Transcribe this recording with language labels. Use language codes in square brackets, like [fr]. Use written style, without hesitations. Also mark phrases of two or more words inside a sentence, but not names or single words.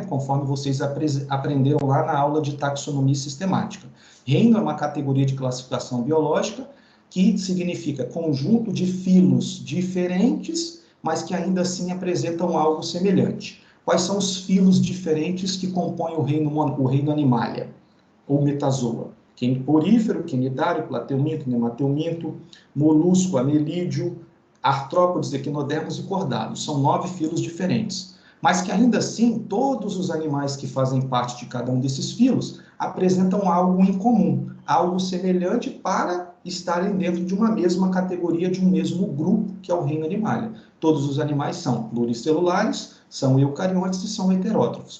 [pt] Conforme vocês aprenderam lá na aula de taxonomia sistemática. Reino é uma categoria de classificação biológica que significa conjunto de filos diferentes, mas que ainda assim apresentam algo semelhante. Quais são os filos diferentes que compõem o reino Animalia, ou Metazoa? Porífero, quinidário, plateuminto, nemateuminto, molusco, anelídeo, artrópodes, equinodermos e cordados. São 9 filos diferentes. Mas que ainda assim, todos os animais que fazem parte de cada um desses filos apresentam algo em comum, algo semelhante para estarem dentro de uma mesma categoria, de um mesmo grupo, que é o reino Animalia. Todos os animais são pluricelulares, são eucariontes e são heterótrofos.